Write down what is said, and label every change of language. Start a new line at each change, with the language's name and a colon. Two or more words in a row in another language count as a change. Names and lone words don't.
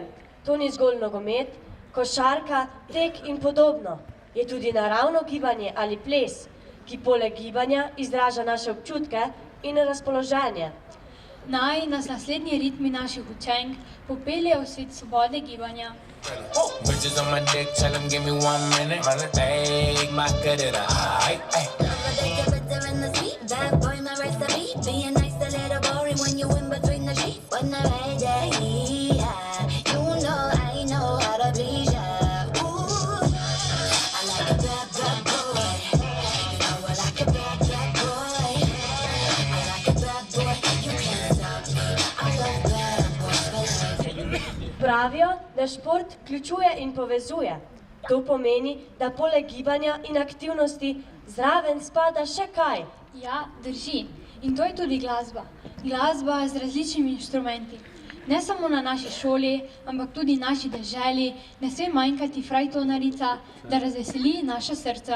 Slovenian: To ni zgolj nogomet, košarka, tek in podobno. Je tudi naravno gibanje ali ples, ki poleg gibanja izraža naše občutke in razpoloženje. Naj nas naslednji ritmi naših učenk popeljejo v svet svobode gibanja.
English: Bitches on my dick, tell them give me 1 minute. Take my good at a high. Bad boy, my recipe. Being nice, a little boring when you in between the sheets. When I'm ready, you know I know how to please ya. Ooh, I like a bad, bad boy. You know I like a bad, bad boy. I like a bad boy. You can't stop me. I love bad boys.
Slovenian: Pravijo, da šport vključuje in povezuje. To pomeni, da poleg gibanja in aktivnosti zraven spada še kaj. Ja, drži. In to je tudi glasba. Glasba z različnimi inštrumenti. Ne samo na naši šoli, ampak tudi naši deželi, ne sme manjkati frajtonarica, da razveseli naša srca.